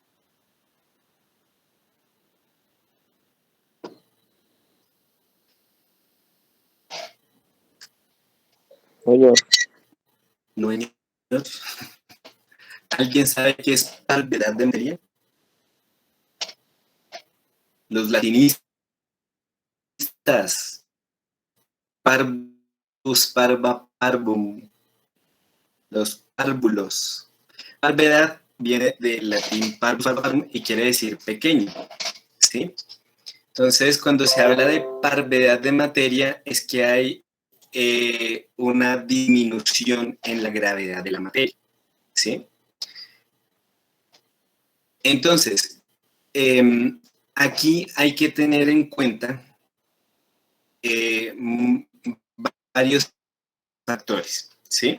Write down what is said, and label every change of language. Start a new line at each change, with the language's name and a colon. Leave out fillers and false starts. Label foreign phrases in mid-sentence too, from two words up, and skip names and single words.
Spanish: Señor, No hay otros. ¿Alguien sabe qué es parvedad de materia? Los latinistas,
Latin: parvus, parva, parvum,
Spanish: los párvulos. Parvedad viene del latín
Latin: parvus, parva, parvum
Spanish: y quiere decir pequeño, ¿sí? Entonces, cuando se habla de parvedad de materia, es que hay una disminución en la gravedad de la materia, ¿sí? Entonces, aquí hay que tener en cuenta varios factores, ¿sí?